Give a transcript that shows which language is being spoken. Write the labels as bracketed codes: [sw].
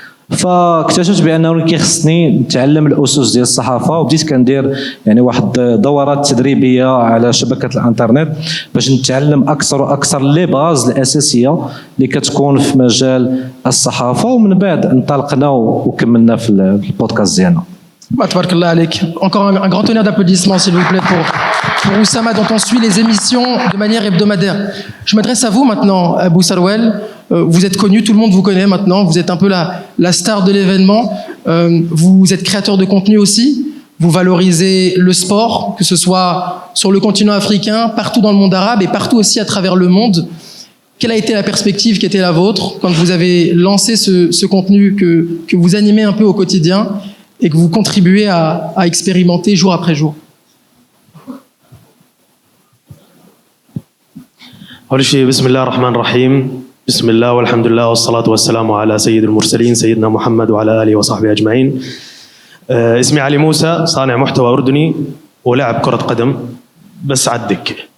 [ar] فاكتشفت بانه كيخصني نتعلم الاسس ديال الصحافه، وبديت كندير يعني واحد دورات تدريبيه على شبكه الانترنت باش نتعلم اكثر واكثر [fr] لي باز [ar] الاساسيه اللي كتكون في مجال الصحافه، ومن بعد انطلقنا وكملنا في البودكاست ديالنا. Tabaraka Allah Alek. [fr] Encore un grand tonnerre d'applaudissements, s'il vous plaît, pour Oussama, dont on suit les émissions de manière hebdomadaire. Je m'adresse à vous maintenant, Abou Sarwel. Vous êtes connu, tout le monde vous connaît maintenant. Vous êtes un peu la star de l'événement. Vous êtes créateur de contenu aussi. Vous valorisez le sport, que ce soit sur le continent africain, partout dans le monde arabe et partout aussi à travers le monde. Quelle a été la perspective qui était la vôtre quand vous avez lancé ce contenu que vous animez un peu au quotidien et que vous contribuez à expérimenter jour après jour? [ar] أول شيء بسم الله الرحمن الرحيم، بسم الله والحمد لله والصلاة والسلام على سيد المرسلين سيدنا محمد وعلى آله وصحبه أجمعين. اسمي علي موسى، صانع محتوى أردني ولاعب كرة قدم بس على الدكة.